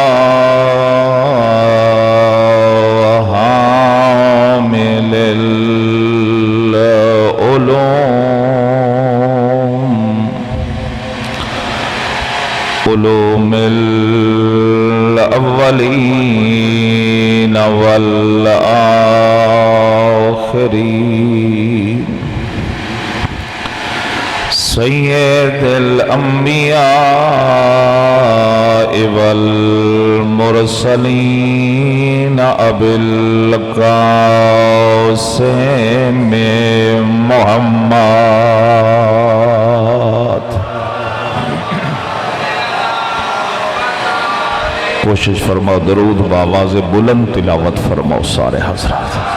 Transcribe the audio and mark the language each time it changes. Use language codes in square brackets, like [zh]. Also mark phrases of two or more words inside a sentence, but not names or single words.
[ar] حامل العلوم علوم الأولين والآخرين. سيد الأنبياء والمرسلين أبي القاسم محمد. [ur] کوشش فرماؤ درود باآواز بلند تلاوت فرماؤ سارے حضرات.